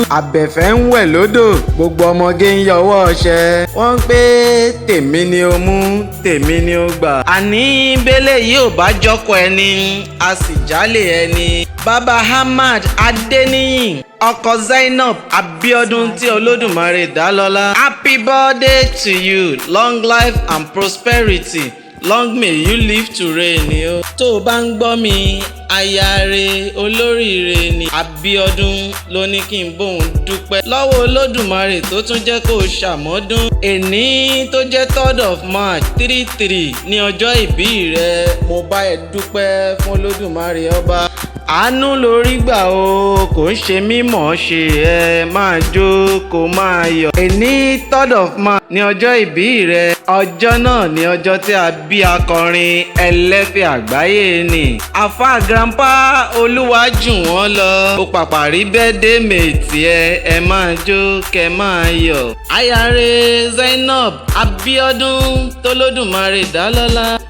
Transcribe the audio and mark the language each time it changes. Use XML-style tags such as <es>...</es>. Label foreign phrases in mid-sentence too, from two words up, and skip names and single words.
<yo>Àbẹ̀fẹ́ ń wẹ̀ lódò, gbogbo ọmọge ń yọwọ́ ọṣẹ. Wọ́n ń pé, "Tèmi ni o mú, tèmi ni o gbà." Àní bẹ́lẹ̀ yìí ò bá jọkọ ẹni, a sì jálè ẹni. Bàbá Ahmad Adéníyì, ọkọ Zainab Abíọ́dún tí Olódùmarè dá lọ́lá.</yo> <en>Happy birthday to you, long life and prosperity. Long may you live to reign</en> <yo>ni o. Tó o bá ń gbọ́ mi, aya re, olóríire ni. Abíọ́dún ló ní kí n bóun dúpẹ́ lọ́wọ́ Olódùmarè tó tún jẹ́ kó o ṣàmọ́dún. Èní tó jẹ́</yo> <en>third of March, three three</en> <yo>ní ọjọ́ ìbí rẹ. Mo bá ẹ dúpẹ́ fún Olódùmarè ọba. Àánú lórí gbà o, kò ń ṣe mímọ̀ ṣe, ẹ máa jó, kó máa yọ̀. Èní</yo> <en>third of March</en> <yo>ní ọjọ́ ìbí rẹ. Ọjọ́ náà ni ọjọ́ tí a bí akọrin ẹlẹ́fẹ̀ àgbáyé ni. Àfà grandpa Olúwajùwọ́n lọ. Ó pàpà rí</yo> <en>birthday mate</en> <yo>ẹ, ẹ máa jó, kẹ máa yọ̀. Aya re Zainab Abíọ́dún tólódùmarè dá lọ́lá.</yo>